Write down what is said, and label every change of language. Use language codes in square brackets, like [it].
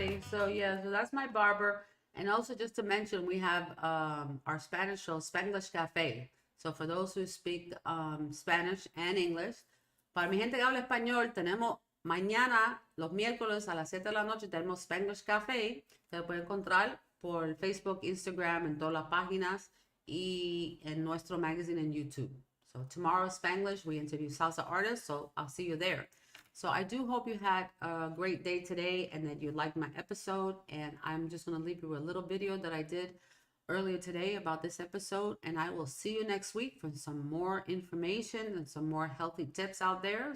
[en] So that's my barber. And also just to mention, we have our Spanish show, Spanglish Cafe. So for those who speak Spanish and English, [es] para mi gente que habla español, tenemos mañana, los miércoles a las 7 de la noche, tenemos Spanglish Cafe. Se puede encontrar por Facebook, Instagram, en todas las páginas y en nuestro magazine en YouTube. [en] So tomorrow, Spanglish, we interview salsa artists. So I'll see you there. So I do hope you had a great day today and that you liked my episode. And I'm just going to leave you with a little video that I did earlier today about this episode. And I will see you next week for some more information and some more healthy tips out there.